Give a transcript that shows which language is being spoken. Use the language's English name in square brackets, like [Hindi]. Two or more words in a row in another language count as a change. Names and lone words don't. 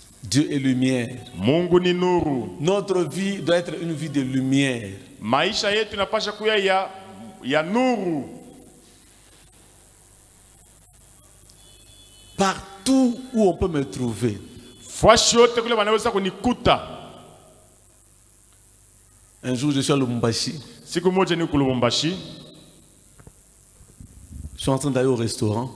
[French] Dieu est lumière. [Swahili] Mungu ni nuru. [French] Notre vie doit être une vie de lumière. [Swahili] Maisha yetu inapasha kuwa ya nuru. [French] Partout où on peut me trouver. Un jour, je suis à Lubumbashi. Je suis en train d'aller au restaurant.